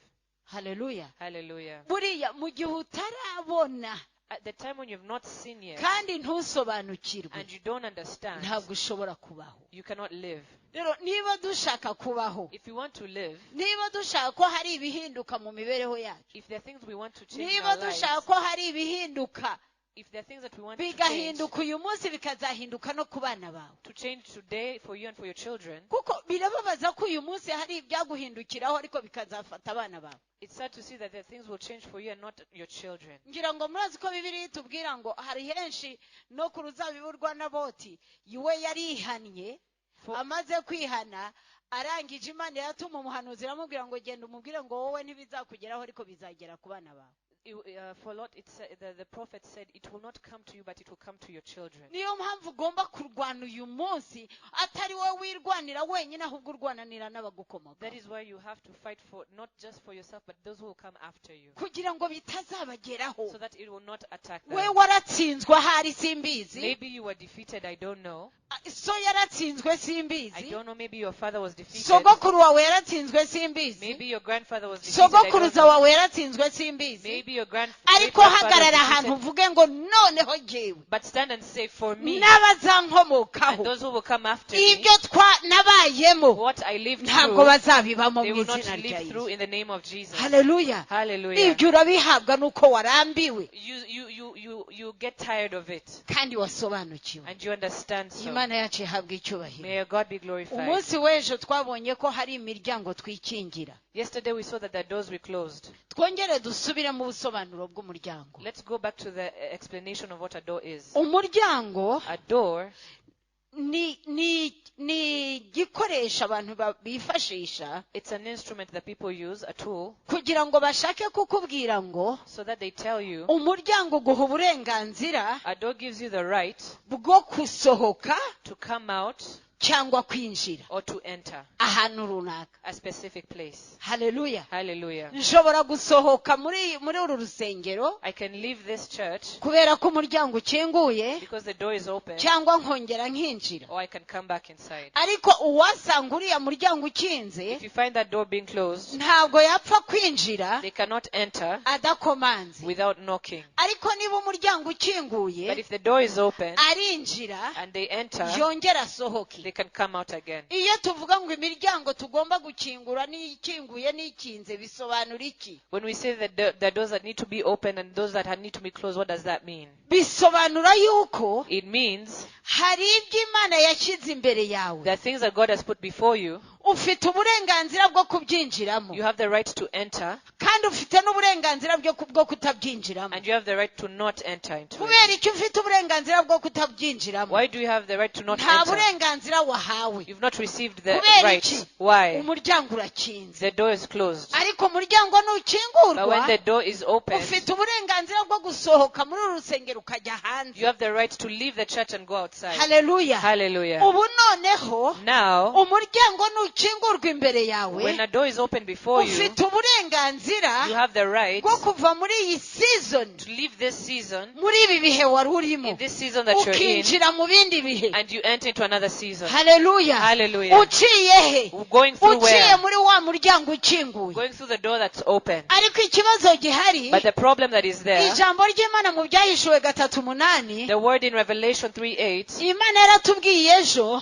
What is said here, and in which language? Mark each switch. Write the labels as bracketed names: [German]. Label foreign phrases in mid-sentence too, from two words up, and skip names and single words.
[Kinyarwanda] Hallelujah. [English] Hallelujah. [Kinyarwanda] Buriya mu gihe utarabona [English] at the time when you have not seen yet [Kinyarwanda] kandi ntusobanukirwe [English] and you don't understand, [Kinyarwanda] ntabwo ushobora kubaho. [English] You cannot live. [Kinyarwanda] Rero niba dushaka kubaho, [English] if you want to live, [Kinyarwanda] niba dushaka ko hari ibihinduka mu mibereho yacu, [English] if there are things we want to change, [Kinyarwanda] niba dushaka ko hari ibihinduka, [English] if there are things that we want to change, [Kinyarwanda] bigahinduka uyu munsi bikazahinduka no ku bana bawe, [English] to change today for you and for your children, [Kinyarwanda] kuko birababaza ko uyu munsi hari ibyaguhindukiraho ariko bikazafata abana bawe. [English] It's sad to see that the things will change for you and not your children. [Kinyarwanda] Ngira ngo murazi ko Bibiliya itubwira ngo hari henshi no ku ruzabibu rwa Naboti iwe yarihannye, amaze kwihana arangije Imana yatuma umuhanuzi aramubwira ngo genda umubwire ngo wowe ntibizakugeraho ariko bizagera ku bana bawe. [English] For Lot, the prophet said, it will not come to you, but it will come to your children. [Kinyarwanda] Niyo mpamvu ugomba kurwana uyu munsi atari wowe wirwanira wenyine ahubwo urwananira n'abagukomoka. [English] That is why you have to fight for not just for yourself, but those who will come after you. [Kinyarwanda] Kugira ngo bitazabageraho. [English] So that it will not attack them. [Kinyarwanda] We waratsinzwe ahari simbizi. [English] Maybe you were defeated, I don't know. [Kinyarwanda] So yaratsinzwe simbizi. [English] I don't know, maybe your father was defeated. [Kinyarwanda] Sogokuru wawe yaratsinzwe simbizi. [English] Maybe your grandfather was defeated. [Kinyarwanda] Sogokuruza wawe yaratsinzwe simbizi. [English] Maybe your grandfather. [Kinyarwanda] Ariko hagarara ahantu uvuge ngo noneho jewe. [English] But stand and say, for me [Kinyarwanda] n'abazankomokaho, [English] and those who will come after me, [Kinyarwanda] ibyo nabayemo [English] what I lived [Kinyarwanda] ntabwo bazabibamo [English] they [Kinyarwanda] mu [English] will not [Kinyarwanda] izina rya [English] live through [Kinyarwanda] Yesu. [English] in the name of Jesus. [Kinyarwanda] Hallelujah. [English] Hallelujah. [Kinyarwanda] Ibyo urabihabwa nuko warambiwe [English] You get tired of it [Kinyarwanda] kandi wasobanukiwe. [English] and you understand. So [Kinyarwanda] Imana yacu ihabwa icyubahiro. [English] may God be glorified. [Kinyarwanda] Umunsi w'ejo twabonye ko hari imiryango twikingira. [English] Yesterday we saw that the doors were closed. [Kinyarwanda] Twongere dusubire mu busobanuro bw'umuryango. [English] Let's go back to the explanation of what a door is. [Kinyarwanda] Umuryango, [English] a door, [Kinyarwanda] ni gikoresha abantu bifashisha. [English] It's an instrument that people use, a tool, [Kinyarwanda] kugira ngo bashake kukubwira ngo [English] so that they tell you. [Kinyarwanda] Umuryango guha uburenganzira. [English] A door gives you the right [Kinyarwanda] bwo kusohoka [English] to come out [Kinyarwanda] cyangwa kwinjira [English] or to enter [Kinyarwanda] ahantu runaka, [English] a specific place. [Kinyarwanda] Hallelujah. [English] Hallelujah. [Kinyarwanda] Nshobora gusohoka muri uru rusengero, [English] I can leave this church [Kinyarwanda] kubera ko umuryango ukinguye, [English] because the door is open, [Kinyarwanda] cyangwa nkongera nkinjira. [English] or I can come back inside. [Kinyarwanda] Ariko uwasanga uriya muryango ukinze, [English] if you find that door being closed, [Kinyarwanda] ntabwo yapfa kwinjira [English] they cannot enter [Kinyarwanda] adakomanze [English] without knocking. [Kinyarwanda] Ariko niba umuryango ukinguye, [English] but if the door is open [Kinyarwanda] arinjira [English] and they enter, [Kinyarwanda] yongera asohoke, [English] they can come out again. [Kinyarwanda] Iyo tuvuga ngo imiryango tugomba gukingura n'ikinguye n'ikinze bisobanura iki? [English] When we say that the doors that need to be open and those that need to be closed, what does that mean? [Kinyarwanda] Bisobanura yuko [English] it means [Kinyarwanda] hari ibyo Imana yashyize imbere yawe. [English] There are things that God has put before you. [Kinyarwanda] Ufite uburenganzira bwo kubyinjiramo. [English] You have the right to enter. [Kinyarwanda] Kandi ufite n'uburenganzira bwo kutabyinjiramo. [English] And you have the right to not enter into it. [Kinyarwanda] Kubera icyo ufite uburenganzira bwo kutabyinjiramo? [English] Why do you have the right to not [Kinyarwanda] nta [English] enter? [Kinyarwanda] burenganzira wahawe. [English] You've not received the [Kinyarwanda] Kubera [English] right. [Kinyarwanda] iki? [English] Why? [Kinyarwanda] Umuryango urakinze. [English] The door is closed. [Kinyarwanda] Ariko umuryango nukingurwa, [English] but when the door is open, [Kinyarwanda] ufite uburenganzira bwo gusohoka muri uru rusengero ukajya hanze. [English] You have the right to leave the church and go outside. [Kinyarwanda] Hallelujah. [English] Hallelujah. [Kinyarwanda] Ubu noneho, [English] now, [Kinyarwanda] umuryango nukingurwa imbere yawe, [English] when a door is open before you, [Kinyarwanda] ufite uburenganzira uburenganzira [English] you have the right [Kinyarwanda] bwo kuva muri iyi season [English] to leave this season, [Kinyarwanda] muri ibi bihe wari urimo [English] in this season that you're in, [Kinyarwanda] ukinjira mu bindi bihe. [English] and you enter into another season. [Kinyarwanda] Hallelujah. [English] Hallelujah. [Kinyarwanda] uciye he [English] Going through [Kinyarwanda] uciye [English] where? [Kinyarwanda] muri wa muryango ukinguye. [English] Going through the door that's open. [Kinyarwanda] ariko ikibazo gihari [English] But the problem that is there, [Kinyarwanda] ijambo ry'Imana mu byahishuwe 3:8 [English] the word in Revelation 3:8, [Kinyarwanda] Imana yaratubwiye ejo